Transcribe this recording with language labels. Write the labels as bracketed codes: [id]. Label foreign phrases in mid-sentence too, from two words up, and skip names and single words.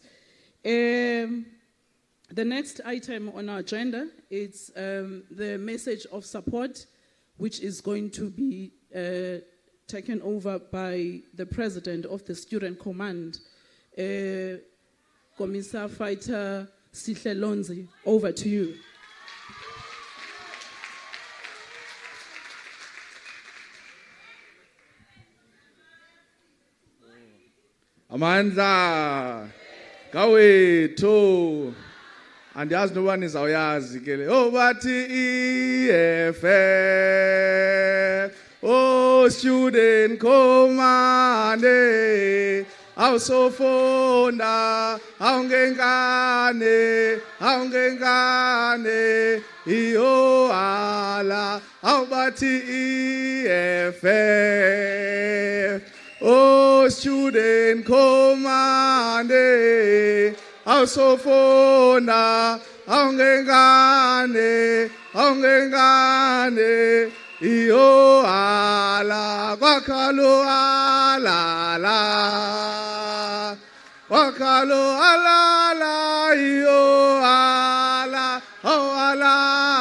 [en] The next item on our agenda is the message of support, which is going to be taken over by the president of the Student Command, Commissar Fighter Sihle. Over to you. [xh] Amandla Kawethu andiyazi noba nizawuyazi ke le bathi EFF Student Command awusofunda awungengane iyo ala awubathi EFF Student Command awusofunda awungengane iyo ala kwakalo alala iyo ala